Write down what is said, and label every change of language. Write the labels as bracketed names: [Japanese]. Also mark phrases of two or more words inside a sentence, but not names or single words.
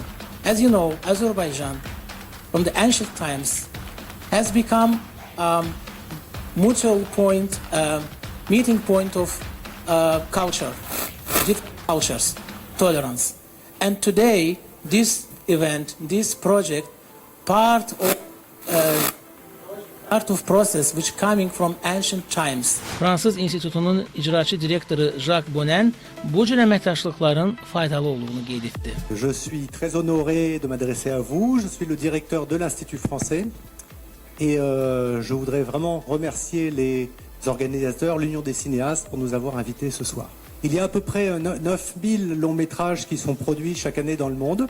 [English] As you know, Azerbaijan from the ancient times has become mutual point, meeting point of culture, different cultures, tolerance. And today this event, this project, part of process which coming from ancient times. [Azerbaijani] Fransız İnstitutunun icraçı direktoru Jacques Bonnet bu cür əməkdaşlıqların faydalı olduğunu qeyd etdi. [French] Je suis très honoré de m'adresser à vous. Je suis le directeur de l'Institut français et je voudrais vraiment remercier les organisateurs, l'Union des cinéastes pour nous avoir invités ce soir. Il y a à peu près 9000 longs métrages qui sont produits chaque année dans le monde.